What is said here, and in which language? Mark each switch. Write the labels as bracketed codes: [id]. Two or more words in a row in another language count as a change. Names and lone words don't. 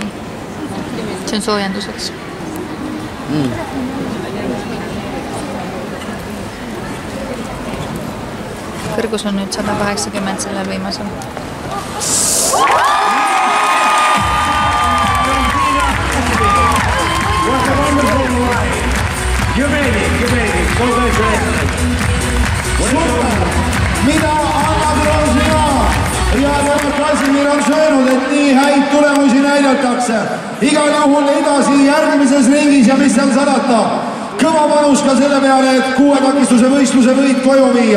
[et] See on soojenduseks. Kõrgus on nüüd 180 sellel viimasel. [en] What a wonderful ride! You made it. Congratulations! [et] Mida annab Rosina? Ja tema Kasimir on söönud, et nii häid tulemusi näidatakse. Igal juhul edasi järgmises ringis ja mis seal salata. Kõva panus ka selle peale, et 6 takistuse võistluse võit koju viia.